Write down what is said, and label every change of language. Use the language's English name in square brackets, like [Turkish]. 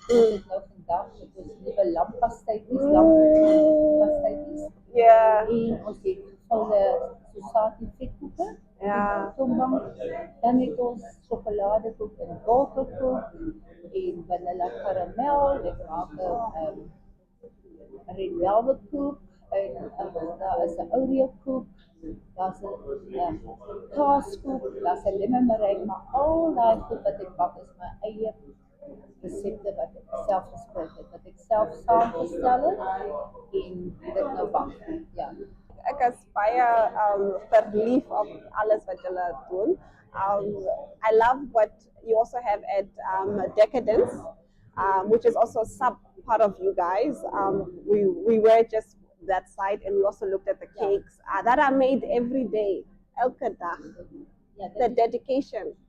[Afrikaans] Ons het nou vandag met ons nuwe lampasteities, lampasteities. Yeah. En ons het gevulde Sosati vetkoeke. Ja. Tombang. Dan het ons sjokoladekoek en wolkekoek en vanilla karamel. Ek maak 'n red velvet koek en daar is 'n Oreo koek. Daar's 'n kaaskoek, daar's 'n lemon meringue, maar al daai goed wat ek bak is my eie resepte wat ek self gespeel het, wat ek self saamgestel het en dit nou bak. Ja. Ek is baie verlief op alles wat julle doen. [English] I love what you also have at Decadence, which is also a sub part of you guys. We were just that side, and we also looked at the cakes that are made every day. [Afrikaans] Elke dag. Ja, [English] The dedication.